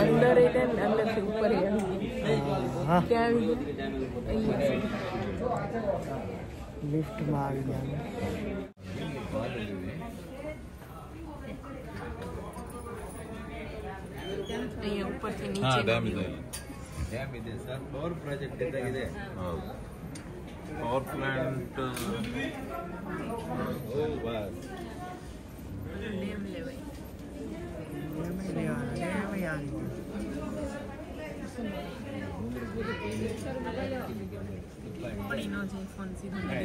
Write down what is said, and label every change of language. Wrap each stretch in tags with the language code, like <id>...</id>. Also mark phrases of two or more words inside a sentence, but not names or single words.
<gu>અંદર અંદરથી ઉપર હા ક્યાં આવી ગયા? લિફ્ટમાં આવી ગયા. અહીંયા ઉપરથી નીચે</gu> <kn>ಡ್ಯಾಮ್ ಇದೆ ಸರ್. ಪವರ್ ಪ್ರಾಜೆಕ್ಟ್ ಇದ್ದಾಗಿದೆ. ಪವರ್ ಪ್ಲಾಂಟ್.</kn> <gu>ડેમ લેવાય. પડી ન જાય ફોન સીધો</gu>